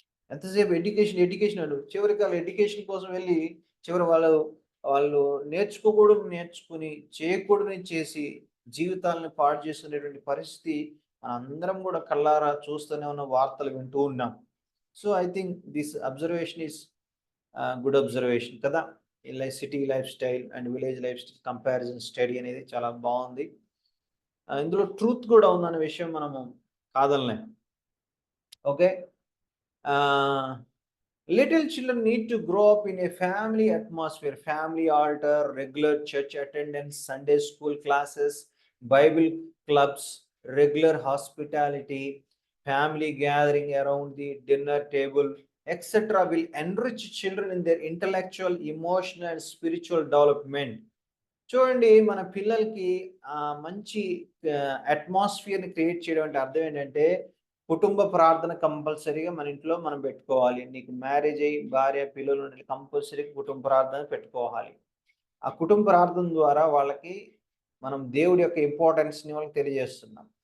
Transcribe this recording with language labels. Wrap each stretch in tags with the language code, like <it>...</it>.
<te>ఎంతసేపు education education అను చివరికి వాళ్ళు ఎడ్యుకేషన్ కోసం వెళ్ళి చివరి వాళ్ళు వాళ్ళు నేర్చుకుని చేయకూడదని చేసి జీవితాలను పాడు చేసుకునేటువంటి పరిస్థితి అందరం కూడా కళ్ళారా చూస్తూనే ఉన్న వార్తలు వింటూ ఉన్నాం.</te> <en>So I think this observation is good observation కదా.</en> <te>City life style and village life style comparison study అనేది చాలా బాగుంది. ఇందులో ట్రూత్ కూడా ఉందన్న విషయం మనము కాదనలేం.</te> <en>Okay, little children need to grow up in a family atmosphere, family altar, regular church attendance, Sunday school classes, Bible clubs, regular hospitality, family gathering around the dinner table, etc. will enrich children in their intellectual, emotional and spiritual development.</en> <te>చూడండి, మన పిల్లలకి మంచి అట్మాస్ఫియర్ని create చేయడం అంటే అర్థం ఏంటంటే, కుటుంబ ప్రార్థన కంపల్సరీగా మన ఇంట్లో మనం పెట్టుకోవాలి. నీకు మ్యారేజ్ అయ్యి భార్య పిల్లలు ఉంటే కంపల్సరీగా కుటుంబ ప్రార్థన పెట్టుకోవాలి. ఆ కుటుంబ ప్రార్థన ద్వారా వాళ్ళకి మనం దేవుడి యొక్క ఇంపార్టెన్స్ని వాళ్ళకి తెలియజేస్తున్నాం.</te>